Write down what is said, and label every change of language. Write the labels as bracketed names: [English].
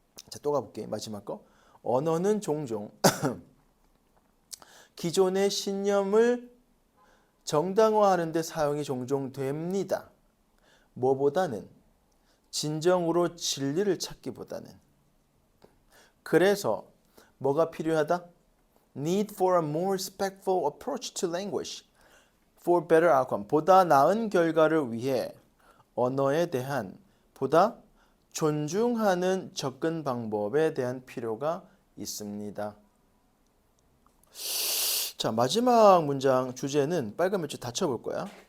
[Korean] 자, 또 가볼게. 마지막 거. 언어는 종종 기존의 신념을 정당화하는 데 사용이 종종 됩니다. 뭐보다는 진정으로 진리를 찾기보다는. 그래서 뭐가 필요하다? [English] need for a more respectful approach to language for better outcome. [Korean] 보다 나은 결과를 위해 언어에 대한 보다 존중하는 접근 방법에 대한 필요가 있습니다. 자, 마지막 문장 주제는 빨간 몇 줄 다 쳐볼 거야.